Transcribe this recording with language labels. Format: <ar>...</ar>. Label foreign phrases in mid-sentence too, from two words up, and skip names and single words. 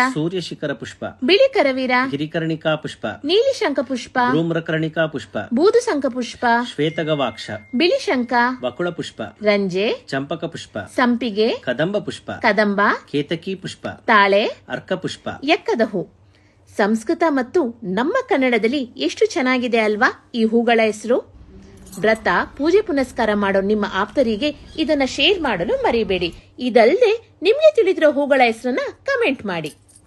<kn>ಸೂರ್ಯಶಿಖರ ಪುಷ್ಪ, ಬಿಳಿ ಕರವೀರ, ಗಿರಿಕರ್ಣಿಕಾ ಪುಷ್ಪ, ನೀಲಿ ಶಂಖ ಪುಷ್ಪ, ಧೂಮ್ರಕರ್ಣಿಕಾ ಪುಷ್ಪ, ಬೂದು ಶಂಖ ಪುಷ್ಪ, ಶ್ವೇತಗವಾಕ್ಷ, ಬಿಳಿ ಶಂಖ, ಬಕುಳ ಪುಷ್ಪ, ರಂಜೆ, ಚಂಪಕ ಪುಷ್ಪ, ಸಂಪಿಗೆ, ಕದಂಬ ಪುಷ್ಪ, ಕದಂಬ, ಕೇತಕಿ ಪುಷ್ಪ, ತಾಳೆ, ಅರ್ಕ ಪುಷ್ಪ. ಎಕ್ಕದ ಹೂ. ಸಂಸ್ಕೃತ ಮತ್ತು ನಮ್ಮ ಕನ್ನಡದಲ್ಲಿ ಎಷ್ಟು ಚೆನ್ನಾಗಿದೆ ಅಲ್ವಾ ಈ ಹೂಗಳ ಹೆಸರು. ವ್ರತ, ಪೂಜೆ ಪುನಸ್ಕಾರ ಮಾಡೋ ನಿಮ್ಮ ಆಪ್ತರಿಗೆ ಇದನ್ನ ಶೇರ್ ಮಾಡಲು ಮರಿಬೇಡಿ. ಇದಲ್ಲದೆ ನಿಮ್ಗೆ ತಿಳಿದಿರೋ ಹೂಗಳ ಹೆಸರನ್ನ ಕಮೆಂಟ್ ಮಾಡಿ.</kn>